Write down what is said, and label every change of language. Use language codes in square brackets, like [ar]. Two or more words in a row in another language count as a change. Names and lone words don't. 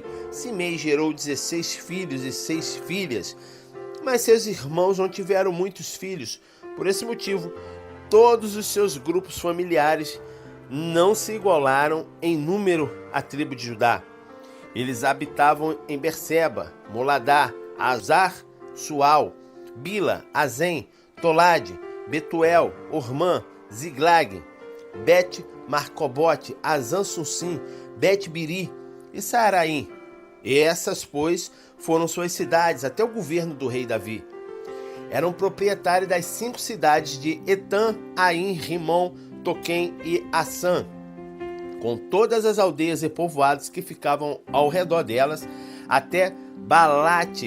[pt] Simei gerou 16 filhos e 6 filhas, mas seus irmãos não tiveram muitos filhos. Por esse motivo, todos os seus grupos familiares não se igualaram em número à tribo de Judá. Eles habitavam em Berseba, Moladá, Azar, Sual, Bila, Azem, Tolade, Betuel, Ormã, Ziglag, Bet-Marcobote, Azan-Sussim, Bet-Biri e Saaraim. E essas, pois, foram suas cidades até o governo do rei Davi. Eram proprietários das 5 cidades de Etam, Aim, Rimon, Toquém e Assã, com todas as aldeias e povoados que ficavam ao redor delas, até Balate.